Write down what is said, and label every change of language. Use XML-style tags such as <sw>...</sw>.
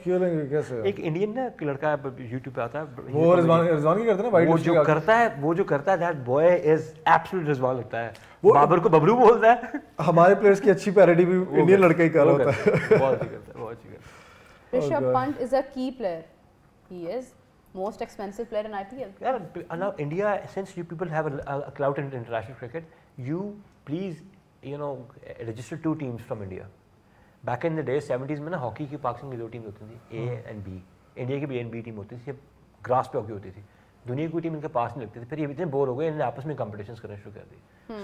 <ur>کھیلیں گے کیسے؟ ایک انڈین نا لڑکا یوٹیوب پہ آتا ہے, وہ رضوان کی کرتے ہیں نا وائٹ لپسٹک. وہ جو کرتا ہے</ur> <en>that boy is absolute</en> <ur>Rizwan لگتا ہے. بابر کو ببلو بولتا ہے. ہمارے پلیئرز کی اچھی پیروڈی بھی انڈین لڑکا ہی کر رہا ہوتا ہے. بہت اچھی کرتا ہے, بہت اچھی کرتا ہے.</ur> <en>Rishabh Pant is a key player. He is most expensive player in IPL. Yeah, now India, since you people have a clout in international cricket, you please, register 2 teams from India. Back in the day,</en> <ur>70s میں نا hockey کی پاکستان کی 2 teams ہوتی تھیں, A and B. India کی بھی A and B team ہوتی تھی, گراس پہ ہاکی ہوتی تھی. دنیا کی کوئی ٹیم ان کے پاس نہیں لگتی تھی. پھر یہ اتنے بور ہو گئے, انہوں نے آپس میں کمپٹیشنز کرنا شروع کر دی.</ur>